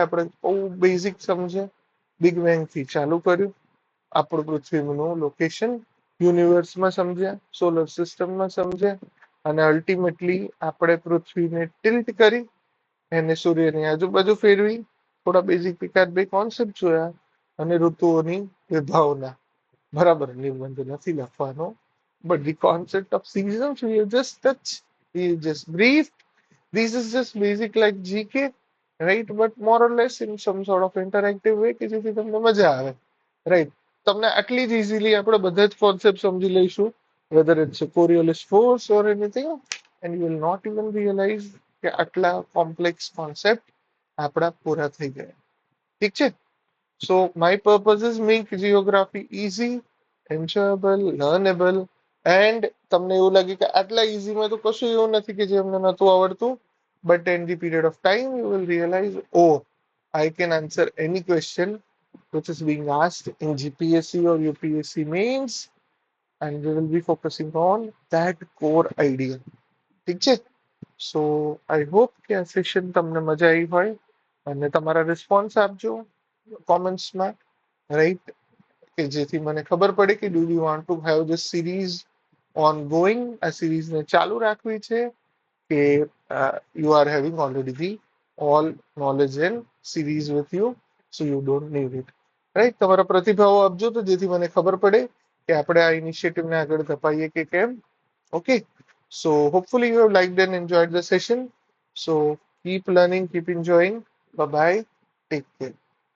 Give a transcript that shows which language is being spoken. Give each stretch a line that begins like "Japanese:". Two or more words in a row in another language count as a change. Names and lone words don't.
Gujarati: આપણે બહુ બેઝિક સમજ્યા, બિગ બેંગ થી ચાલુ કર્યું, આપણું પૃથ્વીનું લોકેશન યુનિવર્સમાં સમજ્યા, સોલર સિસ્ટમમાં સમજ્યા, અને અલ્ટિમેટલી આપણે પૃથ્વીને ટિલ્ટ કરી એને સૂર્યની આજુબાજુ ફેરવી, થોડા બેઝિક એકાદ બે કોન્સેપ્ટ જોયા, અને ઋતુઓની વિભાવના, બરાબર. નિબંધ નથી લખવાનો,
English: but the concept of seasons we have just touched, we have just briefed. This is just basic like GK, right? But more or less in some sort of interactive way
Gujarati: કે જેથી તમને મજા આવે,
English: રાઈટ.
Gujarati: તમને આટલી જ ઇઝીલી આપણે બધા જ કોન્સેપ્ટ સમજી લઈશું,
English: whether it's a Coriolis force or anything, and you will not even realize
Gujarati: કે આટલા કોમ્પ્લેક્સ કોન્સેપ્ટ આપણા પૂરા થઈ ગયા. ઠીક છે.
English: So my purpose is make geography easy, enjoyable, learnable, and
Gujarati: તમને એવું લાગે કે આટલા ઇઝીમાં તો કશું એવું નથી કે જે અમને નહોતું આવડતું,
English: but in the period of time you will realize, oh, I can answer any question which is being asked in GPSC or UPSC mains, and we will be focusing on that core idea.
Gujarati: ઠીક છે.
English: So I hope
Gujarati: કે આ સેશન તમને મજા આવી હોય, અને તમારા રિસ્પોન્સ આપજો કોમેન્ટ્સમાં, રાઈટ, કે જેથી મને ખબર પડે કે
English: do you want to have this series on going.
Gujarati: આ સિરીઝને ચાલુ રાખવી છે કે
English: you are having already the all knowledge and series with you, so you don't need it, right.
Gujarati: તમારા પ્રતિભાવો આપજો તો જેથી મને ખબર પડે કે આપણે આ ઇનિશિયેટિવને આગળ ધપાઈએ કે કેમ. ઓકે.
English: So hopefully you have liked and enjoyed the session. So keep learning, keep enjoying. Bye bye. Take care.